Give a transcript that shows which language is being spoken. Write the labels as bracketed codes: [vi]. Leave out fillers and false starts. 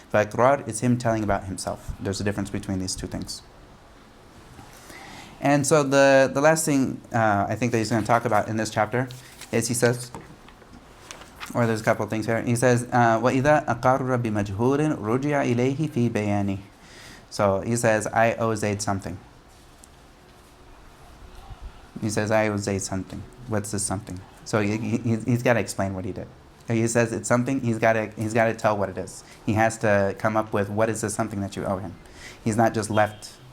[en] But iqrar is him telling about himself. There's a difference between these two things. And so the last thing I think that he's going to talk about in this chapter is, he says, or there's a couple of things here. He says, [ar] وَإِذَا أَقَرَّ بِمَجْهُورٍ رُجِعَ إِلَيْهِ فِي بَيَانِهِ. [en] So he says, I owe Zayd something. He says, I owe Zayd something. What's this something? So he's got to explain what he did. He says it's something. He's got to tell what it is. He has to come up with, what is this something that you owe him. He's not just left.